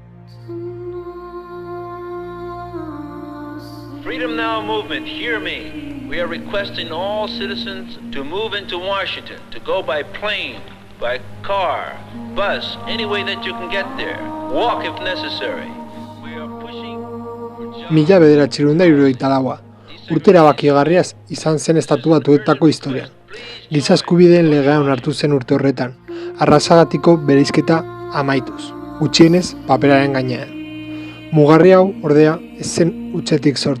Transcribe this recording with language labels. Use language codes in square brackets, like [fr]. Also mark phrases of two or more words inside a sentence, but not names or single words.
[en] Freedom Now movement, hear me. We are requesting all citizens to move into Washington, to go by plane, by car, bus, any way that you can get there. Walk if necessary. We are pushing for jobs. [eu] 1974 urte erabakigarriaz izan zen Estatu Batuetako historian. Giza eskubideen legea onartu zen urte horretan, arrazagatiko bereizketa amaituz, gutxienez paperaren gainean. Mugarri hau, ordea, ez zen hutsetik sortu.